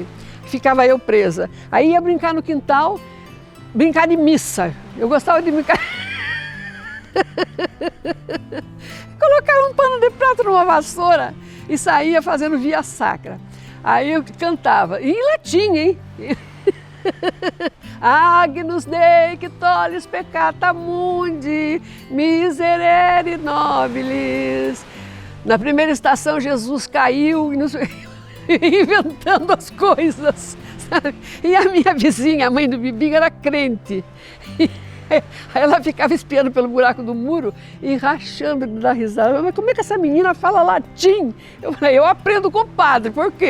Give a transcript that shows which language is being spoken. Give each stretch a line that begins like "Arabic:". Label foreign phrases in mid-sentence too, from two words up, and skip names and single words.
Portuguese: Ficava eu presa. Aí ia brincar no quintal, brincar de missa. Eu gostava de brincar. Colocava um pano de prato numa vassoura e saía fazendo via sacra. Aí eu cantava, em latim, hein?
Latin: Agnus Dei que tollis peccata mundi, miserere nobilis.
Portuguese: Na primeira estação Jesus caiu inventando as coisas, sabe? E a minha vizinha, a mãe do Bibinho, era crente. Aí ela ficava espiando pelo buraco do muro e rachando de dar risada. Mas como é que essa menina fala latim? Eu falei, eu aprendo com o padre, por quê?